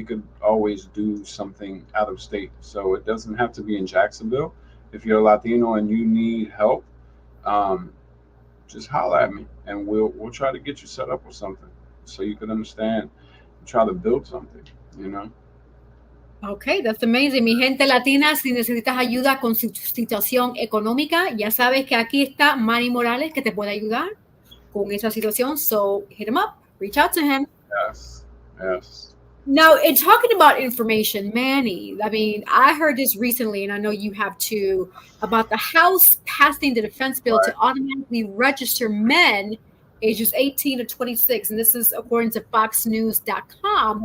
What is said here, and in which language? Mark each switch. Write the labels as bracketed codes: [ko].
[en] We could always do something out of state, so it doesn't have to be in Jacksonville. If you're a Latino and you need help, um, just holler at me, and we'll try to get you set up with something so you can understand. Try to build something, you know. Ok, that's amazing. [es] Mi gente latina, si necesitas ayuda con su situación económica, ya sabes que aquí está Manny Morales que te puede ayudar con esa situación. [en] So hit him up, reach out to him. Yes, yes, Now, in talking about information, Manny, I mean, I heard this recently, and I know you have too, about the House passing the defense bill right, to automatically register men ages 18 to 26. And this is according to foxnews.com.